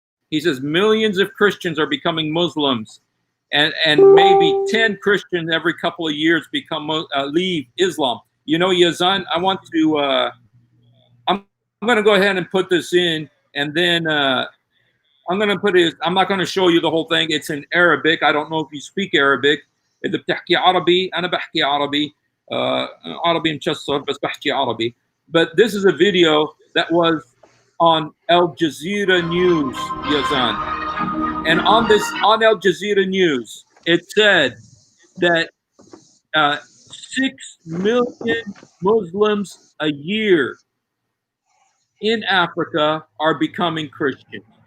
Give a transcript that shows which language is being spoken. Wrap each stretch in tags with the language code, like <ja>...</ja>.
<en>He says millions of Christians are becoming Muslims, and maybe 10 Christians every couple of years leave Islam. You know, Yazan, I want to. I'm going to go ahead and put this in, and then I'm going to put it. I'm not going to show you the whole thing. It's in Arabic. I don't know if you speak Arabic.</en> <ar>إذا بتحكي عربي أنا بحكي عربي عربي مشصر بس بحكي عربي.</ar> <en>But this is a video that was on Al Jazeera News, Yazan. And on Al Jazeera News, it said that 6 million Muslims a year in Africa are becoming Christians.</en>